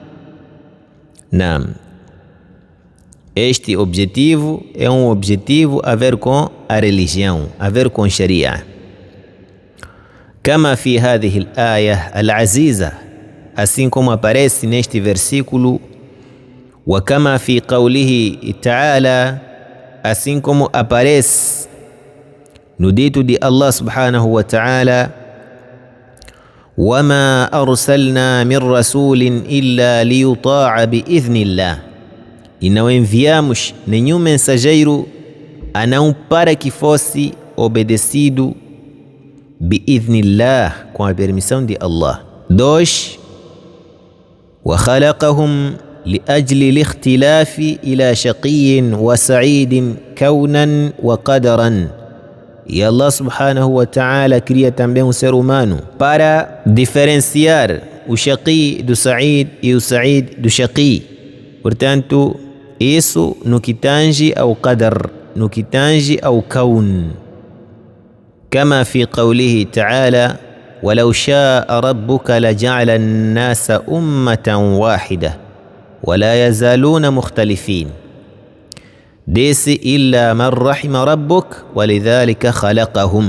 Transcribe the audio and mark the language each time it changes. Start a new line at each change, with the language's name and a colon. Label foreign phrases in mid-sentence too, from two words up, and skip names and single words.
Portuguese: Não. Este objetivo é objetivo a ver com a religião, a ver com Sharia.
Arabic: كما في هذه الآية العزيزة,
Portuguese: assim como aparece neste versículo,
Arabic: وكما في قوله تعالى,
Portuguese: assim como aparece no dito de
Arabic: الله سبحانه وتعالى: وما أرسلنا من رسول إلا ليطاع بإذن الله.
Portuguese: E não enviamos nenhum mensageiro a não para que fosse obedecido bi'idhnillah, com a permissão de Allah. 2.
Arabic: وخلقهم لأجل الاختلاف إلى شقي وسعيد كونا وقدرا.
Portuguese: E
Arabic: الله سبحانه وتعالى
Portuguese: cria também um ser humano para diferenciar o shaqi do sa'id e o sa'id do shaqi. Portanto, isso no que tange ao qadar, no que tange ao kaun.
Arabic: كما في قوله تعالى: ولو شاء ربك لجعل الناس أمة واحدة ولا يزالون مختلفين. ديس إلا من رحم ربك ولذلك خلقهم.